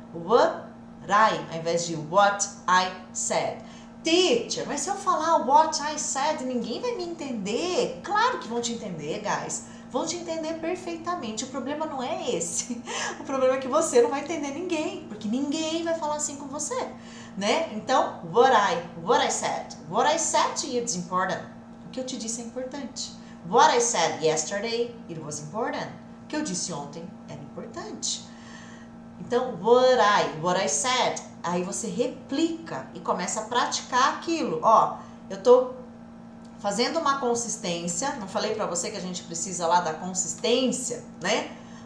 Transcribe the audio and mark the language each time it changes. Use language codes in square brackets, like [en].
[en] What I, [pt] ao invés de [en] what I said. [pt] Teacher, mas se eu falar [en] what I said, [pt] ninguém vai me entender? Claro que vão te entender, guys. Vão te entender perfeitamente. O problema não é esse. O problema é que você não vai entender ninguém, porque ninguém vai falar assim com você, né? Então, [en] what I said. What I said to you is important. [pt] O que eu te disse é importante. [en] What I said yesterday, it was important. [pt] O que eu disse ontem era importante. Então, [en] what I said, [pt] aí você replica e começa a praticar aquilo. Ó, eu tô fazendo uma consistência, não falei pra você que a gente precisa lá da consistência, né?